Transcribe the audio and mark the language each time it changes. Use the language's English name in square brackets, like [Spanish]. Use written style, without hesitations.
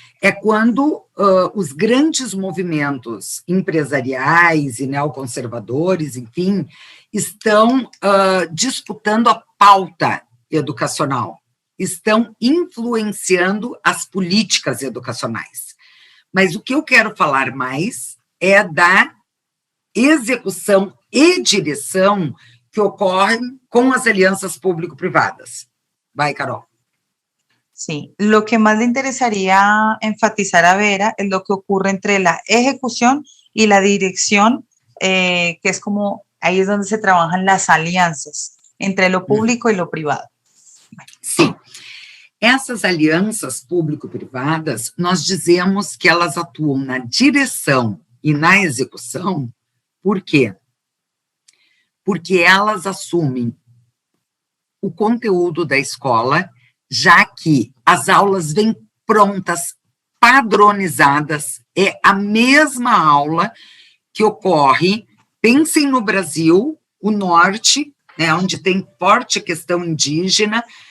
[Portuguese] É quando os grandes movimentos empresariais e neoconservadores, enfim, estão disputando a pauta educacional, estão influenciando as políticas educacionais. Mas o que eu quero falar mais é da execução e direção que ocorrem [Spanish] con las alianzas público-privadas. [Portuguese] Vai, Carol. [Spanish] Sí, lo que más le interesaría enfatizar a Vera es lo que ocurre entre la ejecución y la dirección, que es como, ahí es donde se trabajan las alianças entre lo público y lo privado. [Portuguese] Sim. Essas alianças público-privadas, nós dizemos que elas atuam na direção e na execução. Por quê? Porque elas assumem o conteúdo da escola, já que as aulas vêm prontas, padronizadas, é a mesma aula que ocorre, pensem no Brasil, o norte, né, onde tem forte questão indígena,